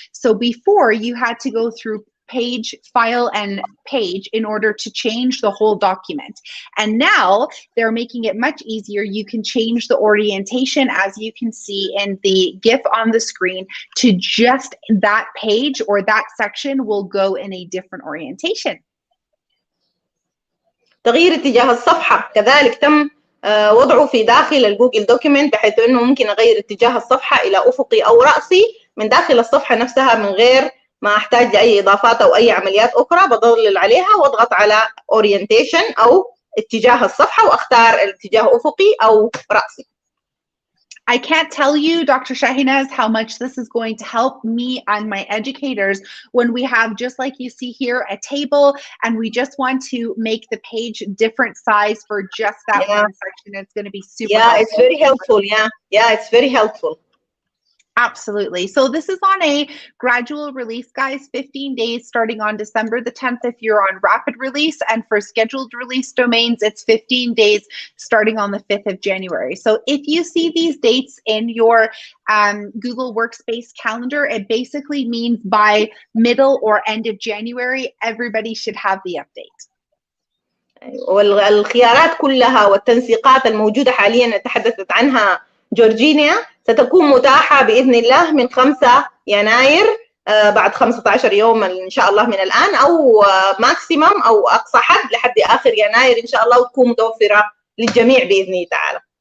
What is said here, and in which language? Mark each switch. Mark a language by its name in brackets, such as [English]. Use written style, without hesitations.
[English] So before you had to go through page, file, and page in order to change the whole document. And now they're making it much easier. You can change the orientation, as you can see in the GIF on the screen, to just that page or that section will go in a different orientation. [Arabic] تغيير اتجاه الصفحة كذلك تم وضعه في داخل الجوجل دوكيمنت، بحيث انه ممكن اغير اتجاه الصفحة الى افقي او رأسي من داخل الصفحة نفسها من غير ما احتاج لاي اضافات او اي عمليات اخرى. بضلل عليها واضغط على اورينتيشن او اتجاه الصفحة واختار الاتجاه افقي او رأسي. [English] I can't tell you, Dr. Shahinaz, how much this is going to help me and my educators when we have, just like you see here, a table, and we just want to make the page different size for just that one section. It's going to be super helpful. It's very helpful. Yeah, it's very helpful. Absolutely. So this is on a gradual release, guys, 15 days starting on December the 10th if you're on rapid release, and for scheduled release domains, it's 15 days starting on the 5th of January. So if you see these dates in your Google Workspace calendar, it basically means by middle or end of January, everybody should have the update. [Arabic] والخيارات كلها والتنسيقات الموجودة حاليا تحدثت عنها جورجينيا ستكون متاحة بإذن الله من 5 يناير بعد 15 يوم إن شاء الله من الآن، أو ماكسيمم أو أقصى حد لحد آخر يناير إن شاء الله، وتكون متوفرة للجميع بإذنه تعالى.